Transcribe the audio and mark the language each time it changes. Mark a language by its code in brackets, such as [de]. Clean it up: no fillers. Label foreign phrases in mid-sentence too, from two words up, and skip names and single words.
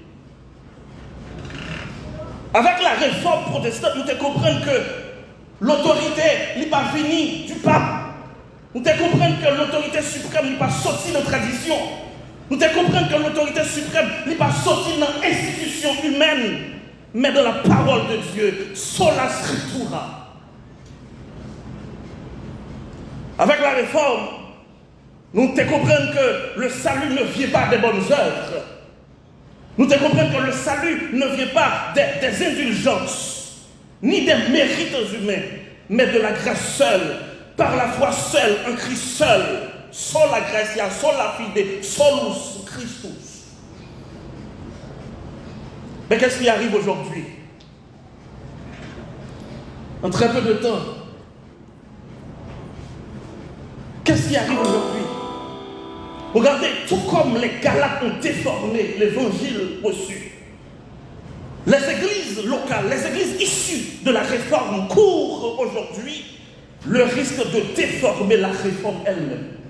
[fr] Avec la réforme protestante, nous devons comprendre que l'autorité n'est pas finie du pape. Nous devons comprendre que l'autorité suprême n'est pas sortie de la tradition. Nous devons comprendre que l'autorité suprême n'est pas sortie de l'institution humaine, mais de la parole de Dieu, [la] sola scriptura. [fr] Avec la réforme, nous devons comprendre que le salut ne vient pas des bonnes œuvres. Nous devons comprendre que le salut ne vient pas des indulgences, ni des mérites humains, mais de la grâce seule, par la foi seule, en Christ seul, [la] sola gratia, sola fide, solus Christus. [fr] Mais qu'est-ce qui arrive aujourd'hui? En très peu de temps, qu'est-ce qui arrive aujourd'hui? Regardez, tout comme les Galates ont déformé l'évangile reçu, les églises locales, les églises issues de la réforme courent aujourd'hui le risque de déformer la réforme elle-même.